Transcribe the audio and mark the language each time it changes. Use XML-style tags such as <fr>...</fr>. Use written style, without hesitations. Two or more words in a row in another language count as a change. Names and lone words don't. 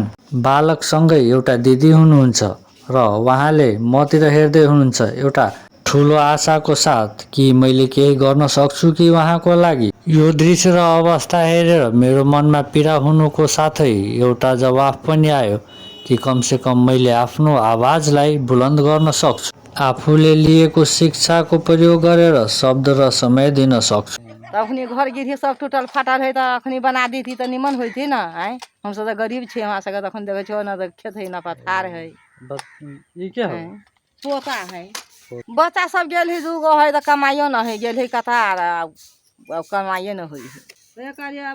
<ne>बालकसँगै एउटा दिदी हुनुहुन्छ र उहाँले मतिर हेर्दै हुनुहुन्छ एउटा ठुलो आशाको साथ कि मैले केही गर्न सक्छु कि उहाँको लागि। यो दृश्य र अवस्था हेरेर मेरो मनमा पीडा हुनुको साथै एउटा जवाफ पनि आयो कि कमसेकम मैले आफ्नो आवाजलाई बुलन्द गर्न सक्छु। आफूले लिएको शिक्षाको प्रयोग गरेर शब्द र समय दिन सक्छु।</ne> <mai>अखनी घर गिरी सब टूटल फाटल है, तो अखनी बना दी थी तो निमन हुई थी ना। हम सब तो गरीब छे, हमरा सबके तखन देखे छो ना, खेत है ना पथार है। ई के है? पोता है। बच्चा सब गेल है, दूगो है तो कमाइयो ना है, गेल है कतार, कमाइए न हुई है।</mai>